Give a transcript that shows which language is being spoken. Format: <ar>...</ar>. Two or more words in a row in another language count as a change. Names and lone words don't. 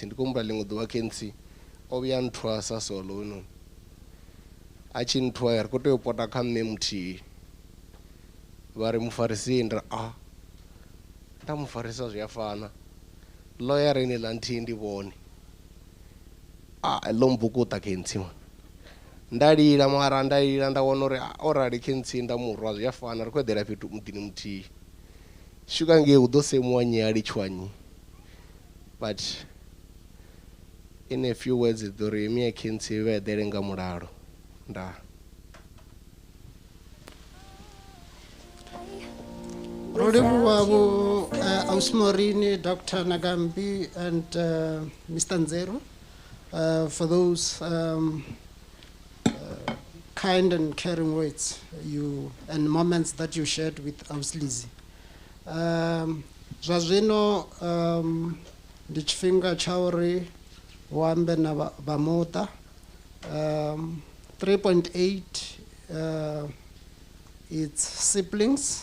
<ve>Ndi khou humbula ḽiṅwe ḓuvha Kentsi o vhuya nthwasa solo hono, a tshi nthwa ri khou tea u pota kha nṋe muthihi, vha ri mufarisi nda nda mufarisa zwi a fana, lawyer ni ḽa nthihi ndi vhone. Ḽo mbukuṱa Kentsi man, nda lila mara nda lila nda wana uri o rali Kentsi nda murwa zwi a fana, ri khou eḓela fhethu muḓini muthihi. Swika ngei hu ḓo semuwa nnyi a litshiwa nnyi,</ve> <en>but in a few words</en> <ve>ḓo ri Mia Kentsi vha eḓele nga mulalo. Ndaa. Ro livhuwa vho Ausmorini, Dr.</ve> <en>Nagambi and Mr. Nzeru for those kind and caring words and moments that you shared with us Lizzy.</en> <ve>Zwa zwino ndi tshifhinga tsha uri hu ambe na vha muṱa.</ve> <en>3.8 its siblings.</en>